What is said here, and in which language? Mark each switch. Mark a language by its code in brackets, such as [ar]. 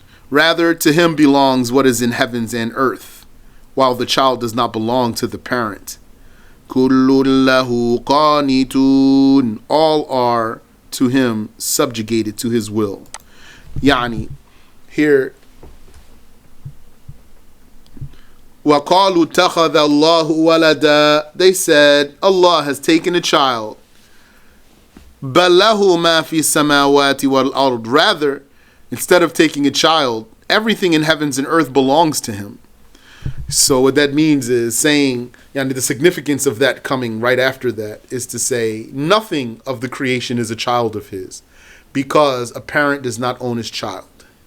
[en] Rather, to Him belongs what is in heavens and earth, while the child does not belong to the parent. [ar] كُلٌّ لَهُ قَانِتُونَ. [en] All are to Him subjugated to His will. Yani, here, [ar] وَقَالُوا اتَّخَذَ اللَّهُ وَلَدًا. [en] They said, Allah has taken a child. [ar] بَلْ لَهُ مَا فِي السَّمَاوَاتِ وَالْأَرْضِ. [en] Rather, instead of taking a child, everything in heavens and earth belongs to Him. So what that means is saying, the significance of that coming right after that is to say nothing of the creation is a child of His, because a parent does not own his child.